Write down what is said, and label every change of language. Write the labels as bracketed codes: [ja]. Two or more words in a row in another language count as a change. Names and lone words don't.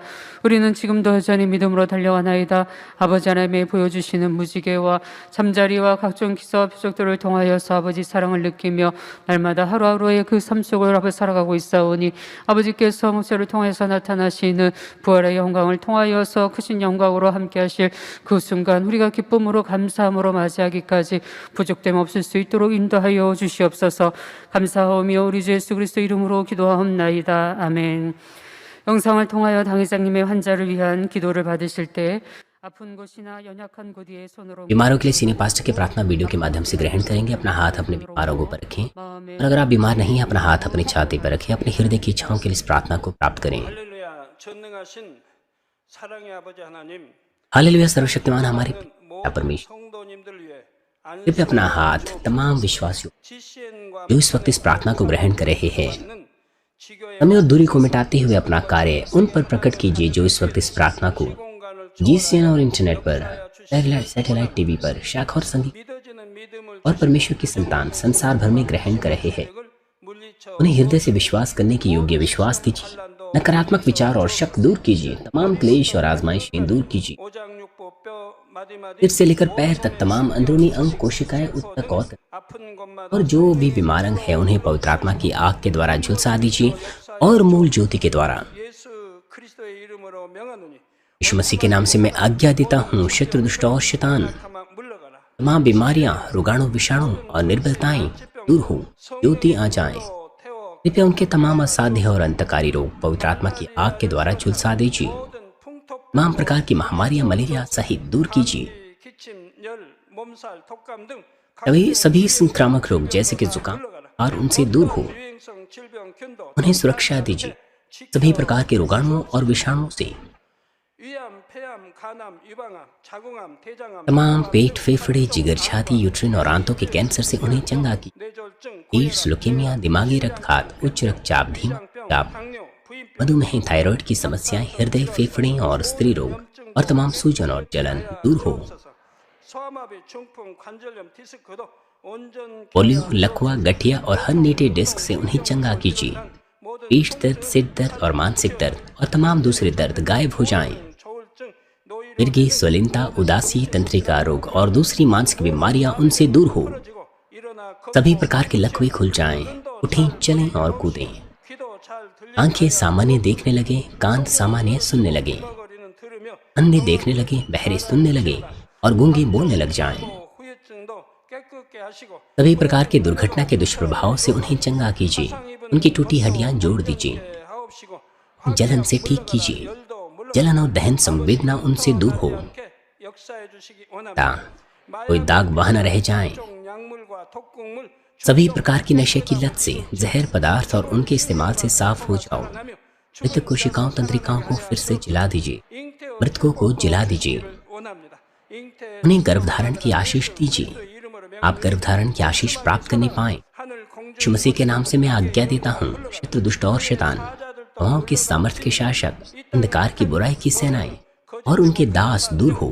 [ko] 우리는 지금도 여전히 믿음으로 달려가나이다. 아버지 하나님의 보여주시는 무지개와 잠자리와 각종 기사와 표적들을 통하여서 아버지 사랑을 느끼며 날마다 하루하루의 그 삶 속을 아버지 살아가고 있사오니 아버지께서 모세를 통해서 나타나시는 부활의 영광을 통하여서 크신 영광으로 함께하실 그 순간 우리가 기쁨으로 감사함으로 맞이하기까지 부족됨 없을 수 있도록 인도하여 주시옵소서. 감사하오며 우리 주 예수 그리스도 이름으로 기도하옵나이다. 아멘. 영상을 통하여 당회장님의 환자를 위한 기도를 받으실 때 아픈 곳이나 연약한 곳 위에 손으로 [hi] बीमारों के लिए सीनियर पास्टर की प्रार्थना वीडियो के माध्यम से ग्रहण करेंगे। अपना हाथ अपने बीमारों पर रखें और अगर आप बीमार नहीं हैं, अपना हाथ अपनी छाती पर रखें। अपने हृदय की इच्छाओं के लिए इस प्रार्थना को प्राप्त करें। [ko] 할렐루야, 전능하신 사랑의 아버지 하나님, [hi] हालेलुया, सर्वशक्तिमान हमारे पिता परमेश्वर, [ko] 성도님들 위해 [hi] कृपया अपना हाथ तमाम विश्वासियों [ko] 지시엔과 [hi] जो इस वक्त इस प्रार्थना को ग्रहण कर रहे हैं, [ko] 지교의 [hi] समय और दूरी को मिटाते हुए अपना कार्य उन पर प्रकट कीजिए जो इस वक्त इस प्रार्थना को [ko] 공간을 [hi] जीसीएन और इंटरनेट पर, [en] satellite TV [hi] पर, शाखा और संगीत [ko] 믿어지는 믿음을 [hi] और परमेश्वर की संतान संसार भर में ग्रहण कर रहे हैं। [ko] 물리쳐 [hi] उन्हें हृदय से विश्वास करने की योग्य विश्वास दीजिए। नकारात्मक विचार और शक दूर कीजिए। तमाम क्लेश और आजमाइशें दूर कीजिए। [ko] 오장육부 뼈 마디마디 [hi] सिर से लेकर पैर तक तमाम अंदरूनी अंग, कोशिकाएं उत्तक [ko] 아픈 곳마다 [hi] और जो भी बीमार अंग है उन्हें पवित्र आत्मा की आग के द्वारा झुलसा दीजिए और मूल ज्योति के द्वारा [ko] 예수 그리스도의 이름으로 명하노니 [hi] यीशु मसीह के नाम से मैं आज्ञा देता हूँ, शत्रु, दुष्ट और शैतान, [ko] 가만 물러가라. [hi] तमाम बीमारियां, रोगाणु, विषाणु और निर्बलताएं दूर हो, ज्योति आ जाए। [ko] 태워 [hi] कृपया उनके तमाम असाध्य और अंतकारी रोग पवित्र आत्मा की आग के द्वारा झुलसा दीजिए। [ko] 모든 풍토 [hi] तमाम प्रकार की महामारियां, मलेरिया सहित दूर कीजिए। [ko] 기침 열 몸살 독감 등 [hi] सभी संक्रामक रोग जैसे कि जुकाम और उनसे दूर हो, [ko] 유행성 질병 균도 [hi] उन्हें सुरक्षा दीजिए। सभी प्रकार के रोगाणुओं और विषाणुओं से [ko] 위암 폐암 간암 유방암 자궁암 대장암 [hi] तमाम पेट, फेफड़े, जिगर, छाती, यूट्रिन और आंतों के कैंसर से उन्हें चंगा की। [ko] 뇌졸중 [hi] एड्स, लुकेमिया, दिमागी रक्तघात, उच्च रक्तचाप, धीमा रक्तचाप, [ko] 당뇨 부인병 [hi] मधुमेह, थायराइड की समस्याएं, हृदय, फेफड़े और स्त्री रोग और तमाम सूजन और जलन दूर हो। [ko] 소아마비 중풍 관절염 디스크도 온전 [hi] पोलियो, लकवा, गठिया और [en] herniated disc [hi] से उन्हें चंगा कीजिए। पेट दर्द, सिर दर्द और मानसिक दर्द और तमाम दूसरे दर्द गायब हो जाएं। [ko] 조울증 노이로 [hi] मिर्गी, स्वलिनता, उदासी, तंत्रिका रोग और दूसरी मानसिक बीमारियां उनसे दूर हो। [ko] 지고 일어나 [hi] सभी प्रकार के लकवे खुल जाएं। उठें, चलें और कूदें। [ko] 귀도 잘 들리는 [hi] आंखें सामान्य देखने लगे, कान सामान्य सुनने लगे, [ko] 거리는 들으며 [hi] अंधे देखने लगे, बहरे सुनने लगे और गूंगे बोलने लग जाएं। [ko] 후유증도 깨끗 회복케 하시고 [hi] सभी प्रकार की दुर्घटना के दुष्प्रभाव से उन्हें चंगा कीजिए। उनकी टूटी हड्डियां जोड़ दीजिए। [ko] 하옵시고 [hi] जलन से ठीक कीजिए। जलन और दहन संवेदना उनसे दूर हो, [ko] 역사해 주시기 ता 원합니다. [hi] कोई दाग वहाँ न रह जाए। [ko] 약물과 독극물 [hi] सभी प्रकार की नशे की लत से, जहर पदार्थ और उनके इस्तेमाल से साफ हो जाओ। मृत कोशिकाओं तंत्रिकाओं को फिर से जला दीजिए। मृतकों को जला दीजिए। उन्हें गर्भधारण की आशीष दीजिए। आप गर्भधारण की आशीष प्राप्त करने पाएं। यीशु मसीह के नाम से मैं आज्ञा देता हूँ, शत्रु दुष्ट और शैतान, हवाओं के सामर्थ्य के शासक, अंधकार की बुराई की सेनाएं और उनके दास दूर हो।